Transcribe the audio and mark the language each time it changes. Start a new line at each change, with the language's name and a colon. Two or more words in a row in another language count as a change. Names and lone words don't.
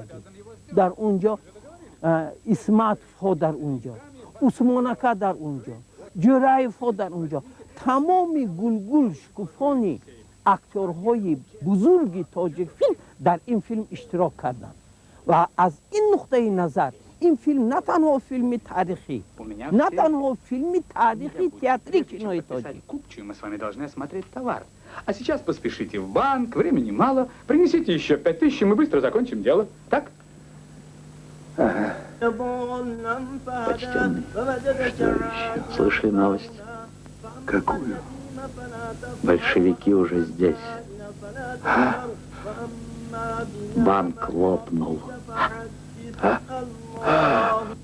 Persian: در اونجا اسمت ها در اونجا، عثمانکه در اونجا، جرایف ها در اونجا، تمامی گلگل شکوفانی اکتورهای بزرگی تاجیک فیلم در این فیلم اشتراک کردند و از این نقطه نظر این فیلم نه تنها فیلم تاریخی، نه تنها فیلم تاریخی
Russian: театре кино таджик. Купчую, мы с вами должны смотреть товар. А сейчас поспешите в банк, времени мало. Принесите еще 5000, мы быстро закончим дело. Так? Ага. Слышали новость? Какую? Большевики уже здесь. А? Банк лопнул. А? А?